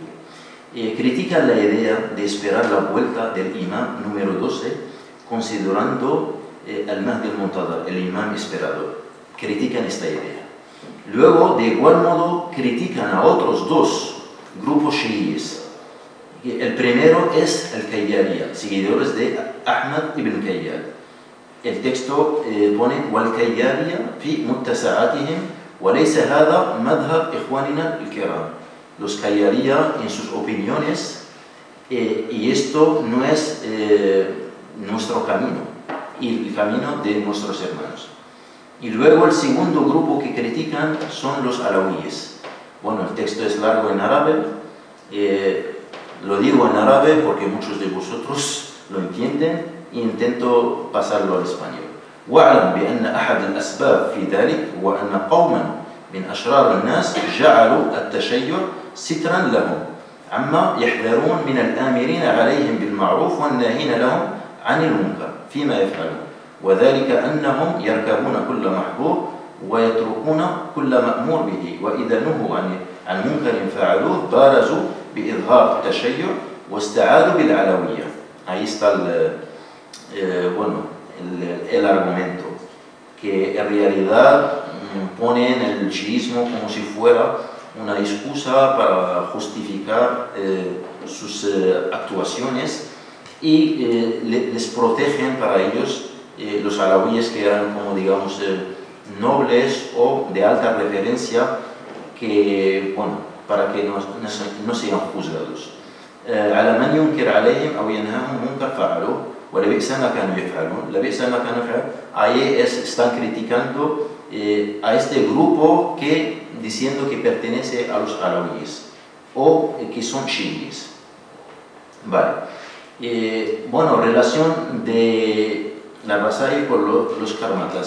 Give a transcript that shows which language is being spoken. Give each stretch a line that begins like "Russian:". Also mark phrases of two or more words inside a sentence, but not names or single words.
Spanish: Critican la idea de esperar la vuelta del imam número 12, considerando al Mahdi al-Muntadhar, el imam esperado. Critican esta idea. Luego, de igual modo, critican a otros 2 grupos chiíes. El primero es el Kayyariya, seguidores de Ahmad ibn Kayyad. El texto pone
Arabic: وَالْكَيَّارِيَ فِي مُتَّسَعَاتِهِمْ وَلَيْسَ هَذَا مَذْهَبْ إِخْوَانِنَا الْكِرَامِ.
Spanish: Los Kayyariya en sus opiniones, y esto no es nuestro camino, y el camino de nuestros hermanos. Y luego el segundo grupo que critican son los alawíes. Bueno, el texto es largo en árabe, lo digo en árabe porque muchos de vosotros lo entienden, e intento pasarlo al español.
Arabic: وَاعْلَمْ بِأَنَّ أَحَدَ الْأَسْبَابِ فِي ذَلِكَ وَأَنَّ قَوْمًا من أشرار الناس جعلوا التشيع سترا لهم عما يحذرون من الآمرين عليهم بالمعروف والناهين لهم عن المنكر فيما يفعلون، وذلك أنهم يركبون كل محظور ويتركون كل مأمور به، وإذا نهوا عن منكر فعلوه بارزوا بإظهار التشيع واستعادوا بالعلوية.
Spanish: Ahí está el argumento, que en realidad ponen el chiismo como si fuera una excusa para justificar sus actuaciones, y les protegen para ellos los alawíes, que eran, como digamos, nobles o de alta referencia que, bueno, para que no sean juzgados.
Arabic: على من ينكر عليهم أو ينهاهم منكر فعلوا ولبئس ما كانوا يفعلون. لبئس ما كانوا يفعلون.
Spanish: Ahí están criticando a este grupo que diciendo que pertenece a los alawíes o que son chiíes. Vale. Bueno, relación de la Rasail con los karmatas.